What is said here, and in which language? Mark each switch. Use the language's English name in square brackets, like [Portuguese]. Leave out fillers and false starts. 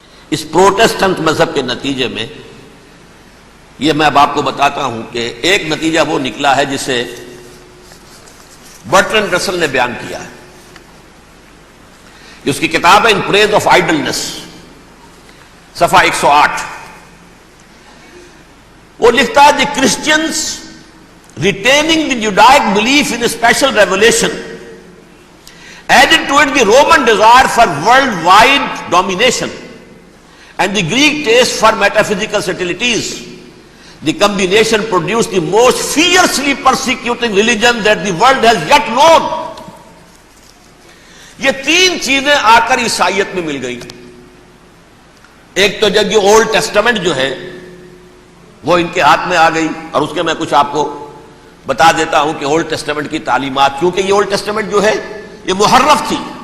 [Urdu] اس Protestant مذہب کے نتیجے میں یہ میں اب آپ کو بتاتا ہوں کہ ایک نتیجہ وہ نکلا ہے جسے برٹرنڈ رسل نے بیان کیا ہے. اس کی کتاب ہے ان پریز آف آئیڈلنس، صفحہ 108. وہ لکھتا ہے [English] The Christians retaining the Judaic belief in special revelation added to it the Roman desire for worldwide domination and the Greek taste for metaphysical subtleties. The combination produced the most fiercely persecuting religion that the world has yet known. [Urdu] یہ 3 چیزیں آ کر عیسائیت میں مل گئی. ایک تو جب یہ اولڈ ٹیسٹامنٹ جو ہے وہ ان کے ہاتھ میں آ گئی، اور اس کے میں کچھ آپ کو بتا دیتا ہوں کہ اولڈ ٹیسٹامنٹ کی تعلیمات، کیونکہ یہ اولڈ ٹیسٹامنٹ جو ہے یہ محرف تھی.